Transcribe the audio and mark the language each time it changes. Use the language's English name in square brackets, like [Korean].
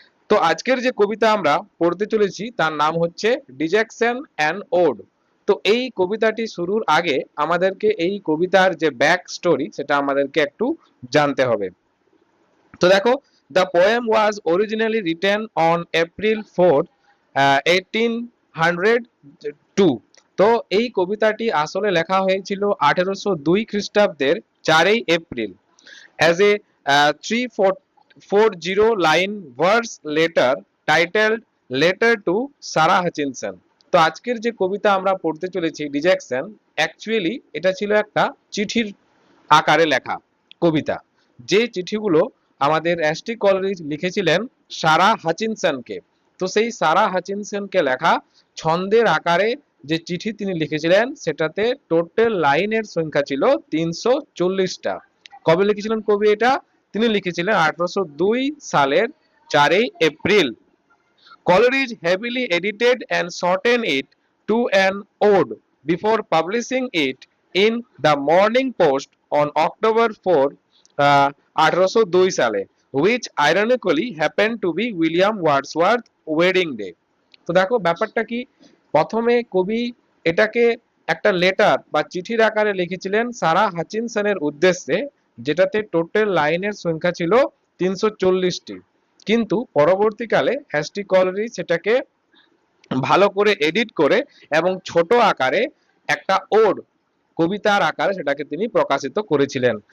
[Bangla] তো আজকের যে কবিতা আমরা পড়তে চলেছি তার নাম হচ্ছে ডিজেকশন অ্যান্ড ওড। তো এই কবিতাটি শুরুর আগে আমাদেরকে এই কবিতার যে ব্যাক স্টোরি সেটা আমাদেরকে একটু জানতে হবে। [English] তো দেখো, the poem was originally written on April 4, 1802। [Bangla] তো এই কবিতাটি আসলে লেখা হয়েছিল 1802 খ্রিস্টাব্দের 4 April [English] as a 340 line verse letter titled Letter to Sarah Hutchinson। [Bangla] তো আজকের যে কবিতা আমরা পড়তে চলেছি ডিজেকশন, অ্যাকচুয়ালি এটা ছিল একটা চিঠির আকারে লেখা কবিতা, যে চিঠিগুলো আমাদের এসটি কলরিজ লিখেছিলেন সারা হাচিনসনকে। তো সেই সারা হাচিনসনকে লেখা ছন্দের আকারে যে চিঠি তিনি লিখেছিলেন সেটাতে টোটাল লাইনের সংখ্যা ছিল 340টা। কবে লিখেছিলেন কবি এটা? তিনি লিখেছিলেন 1802 সালের 4 April. [English] Coleridge heavily edited and shortened it to an ode before publishing it in the Morning Post on October 4, 1802 সালে, which ironically happened to be William Wordsworth wedding day। [Bangla] তো দেখো ব্যাপারটা কি, প্রথমে কবি এটাকে একটা লেটার বা চিঠির আকারে লিখেছিলেন সারা হাচিনসনের উদ্দেশ্যে, যেটাতে টোটাল লাইনের সংখ্যা ছিল 340টি। কিন্তু পরবর্তীকালে এসটি কলরিজ সেটাকে ভালো করে এডিট করে এবং ছোট আকারে একটা ওড কবিতার আকারে সেটাকে তিনি প্রকাশিত করেছিলেন।